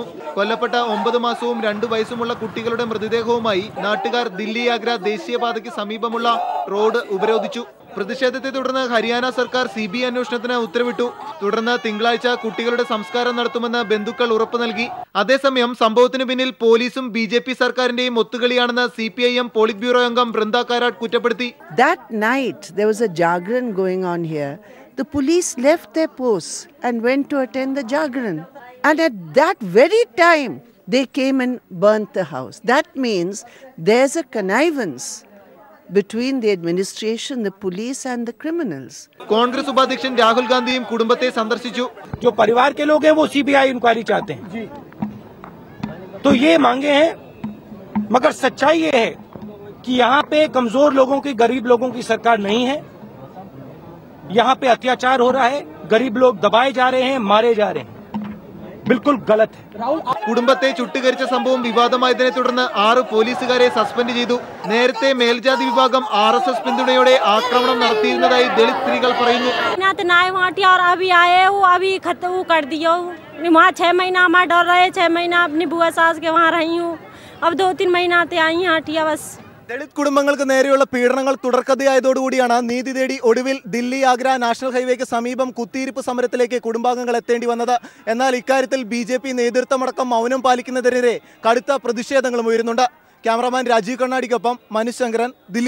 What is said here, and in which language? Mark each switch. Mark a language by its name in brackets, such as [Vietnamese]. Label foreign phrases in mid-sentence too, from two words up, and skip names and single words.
[Malayalam] കൊല്ലപ്പെട്ട 9 മാസവും 2 വയസ്സുമുള്ള കുട്ടികളുടെ മൃതദേഹവുമായി നാട്ടുകാർ ദില്ലി ആഗ്ര ദേശീയപാതയ്ക്ക് സമീപമുള്ള റോഡ് ഉപരോധിച്ചു. പ്രതിഷേധത്തെ തുടർന്ന് ഹരിയാന സർക്കാർ CBI അന്വേഷണത്തിന് ഉത്തരവിട്ടു. തുടർന്ന് തിങ്കളാഴ്ച കുട്ടികളുടെ സംസ്കാരം നടത്തുമെന്ന് ബന്ധുക്കൾ ഉറപ്പു നൽകി. അതേസമയം സംഭവത്തിന് പിന്നിൽ പോലീസും BJP സർക്കാരിന്റെയും ഒത്തുകളിയാണെന്ന് CPIM പോളിറ്റ് ബ്യൂറോ അംഗം ബൃന്ദ കാരാട്ട് കുറ്റപ്പെടുത്തി. [English] That night there was a jagran going on here. The police left their posts and went to attend the jagran. And at that very time they came and burnt the house. That means there's a connivance between the administration, the police and the criminals. [Malayalam] കോൺഗ്രസ് ഉപാധ്യക്ഷൻ രാഹുൽ ഗാന്ധിയും കുടുംബത്തെ സന്ദർശിച്ചു. [Hindi] जो परिवार के लोग हैं वो CBI इंक्वायरी चाहते हैं जी, तो ये मांगे हैं, मगर सच्चाई ये है कि यहाँ पे कमजोर लोगों की, गरीब लोगों की सरकार नहीं है. यहाँ पे अत्याचार हो रहा है, गरीब लोग दबाए जा रहे हैं, मारे जा रहे हैं. बिल्कुल गलत है. [Malayalam] കുടുംബത്തെ ചുട്ടുകരിച്ച സംഭവം വിവാദമായതിനെ തുടർന്ന് 6 പോലീസുകാരെ സസ്പെൻഡ് ചെയ്തു. നേരത്തെ മേൽജാതി വിഭാഗം RSS പിന്തുണയോടെ ആക്രമണം നടത്തിയിരുന്നതായി ദളിത് സ്ത്രീകൾ പറയുന്നു. [Hindi] वहाँ 6 महीना हमारा डर रहे, 6 महीना अपनी बुआ सास के वहाँ रही हूँ. अब 2-3 महीना से आई यहाँ हटिया बस. [Malayalam] ദളിത് കുടുംബങ്ങൾക്ക് നേരെയുള്ള പീഡനങ്ങൾ തുടർക്കഥയായതോടുകൂടിയാണ് നീതി തേടി ഒടുവിൽ ദില്ലി ആഗ്ര നാഷണൽ ഹൈവേക്ക് സമീപം കുത്തിയിരിപ്പ് സമരത്തിലേക്ക് കുടുംബാംഗങ്ങൾ എത്തേണ്ടി വന്നത്. എന്നാൽ ഇക്കാര്യത്തിൽ BJP നേതൃത്വമടക്കം മൗനം പാലിക്കുന്നതിനെതിരെ കടുത്ത പ്രതിഷേധങ്ങളും ഉയരുന്നുണ്ട്. ക്യാമറാമാൻ രാജീവ് കണ്ണാടിക്കൊപ്പം മനീഷ് ശങ്കരൻ, ദില്ലി.